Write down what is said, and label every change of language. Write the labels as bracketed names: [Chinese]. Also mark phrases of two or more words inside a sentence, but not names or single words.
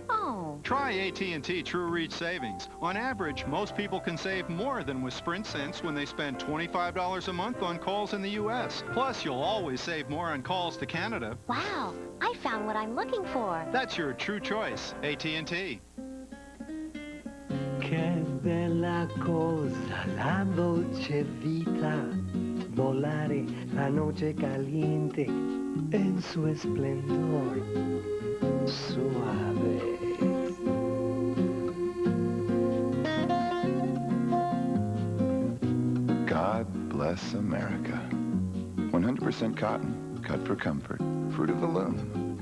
[English] Oh. Try AT&T True Reach Savings. On average, most people can save more than with Sprint cents when they spend $25 a month on calls in the U.S. Plus, you'll always save more on calls to Canada. Wow, I found what I'm looking for. That's your true choice, AT&T. [Italian] Che bella cosa la dolce vita, volare [Spanish] la noche caliente en su esplendor suave. [English] God bless America. 100% cotton, cut for comfort, fruit of the loom.